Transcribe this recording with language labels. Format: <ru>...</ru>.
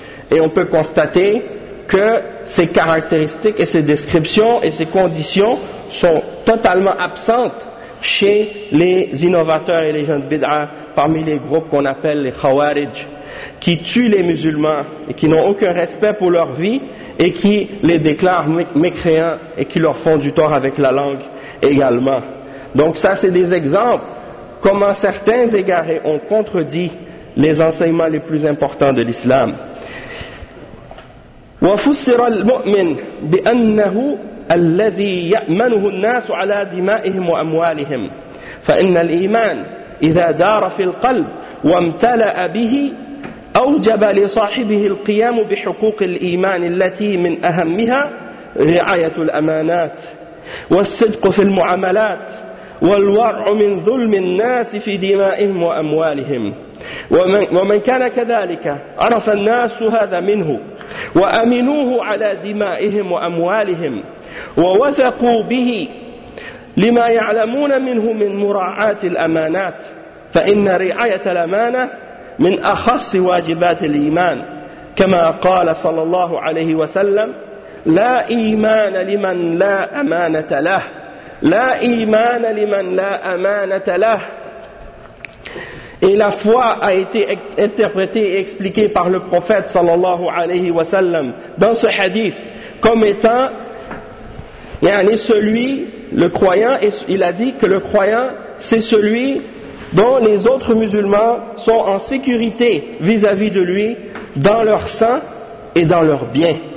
<fr>Et on peut constater que ces caractéristiques et ces descriptions et ces conditions sont totalement absentes chez les innovateurs et les gens de bid'a parmi les groupes qu'on appelle les khawarij, qui tuent les musulmans et qui n'ont aucun respect pour leur vie et qui les déclarent mécréants et qui leur font du tort avec la langue également. Donc ça, c'est des exemples comment certains égarés ont contredit les enseignements les plus importants de l'islam.</fr> <ar>وَفُسِّرَ الْمُؤْمِنُ بِأَنَّهُ الَّذِي يَأْمَنُهُ النَّاسُ عَلَى دِمَائِهِمْ وَأَمْوَالِهِمْ فَإِنَّ الْإِيمَانَ إِذَا دَارَ فِي الْقَلْبِ وَامْتَلَأَ بِهِ أَوْجَبَ لِصَاحِبِهِ الْقِيَامُ بِحُقُوقِ الْإِيمَانِ الَّتِي مِنْ أَهَمِّهَا رِعَايَةُ الْأَمَانَاتِ والصدق في المعاملات والورع من ظلم الناس في دمائهم وأموالهم ومن كان كذلك عرف الناس هذا منه وأمنوه على دمائهم وأموالهم ووثقوا به لما يعلمون منه من مراعاة الأمانات فإن رعاية الأمانة من أخص واجبات الإيمان كما قال صلى الله عليه وسلم لا إيمان لمن لا أمانة له لا إيمان لمن لا أمانة له.</ar> <fr>Et la foi a été interprétée et expliquée par le prophète</fr> <ar>sallallahu alayhi wa sallam</ar> <fr>dans ce hadith comme étant celui, le croyant, et il a dit que le croyant c'est celui dont les autres musulmans sont en sécurité vis-à-vis de lui dans leur sein et dans leur bien.</fr>